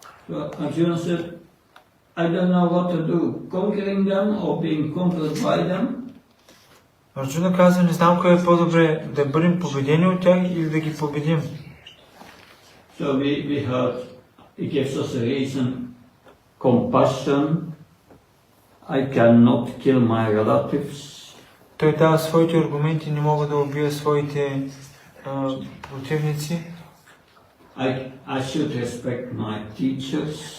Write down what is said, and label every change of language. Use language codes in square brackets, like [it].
[en] So Arjuna said, I don't know what to do, conquering them or being conquered by them. [bg] Арджуна каза, не знам кое е по-добре, да бъдем победени от тях или да ги победим. [en] So we heard, he gives us a reason, compassion, I cannot kill my relatives. [bg] Той дава своите аргументи, не мога да убия своите противници. [en] I should respect my teachers.